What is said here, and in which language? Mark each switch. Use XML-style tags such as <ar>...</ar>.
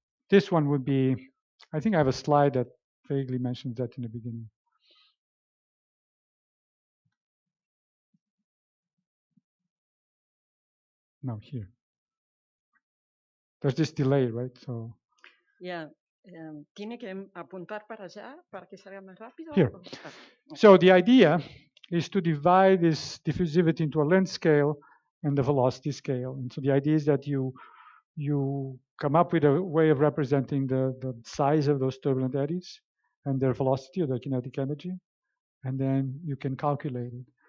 <en>This one would be, I think I have a slide that vaguely mentions that in the beginning. No, here. There's this delay, right? So. Yeah.</en> <es>¿Tiene que apuntar para allá para que salga más rápido?</es> <en>Here. So the idea is to divide this diffusivity into a length scale and the velocity scale. And so the idea is that you come up with a way of representing the size of those turbulent eddies and their velocity or their kinetic energy, and then you can calculate it.</en>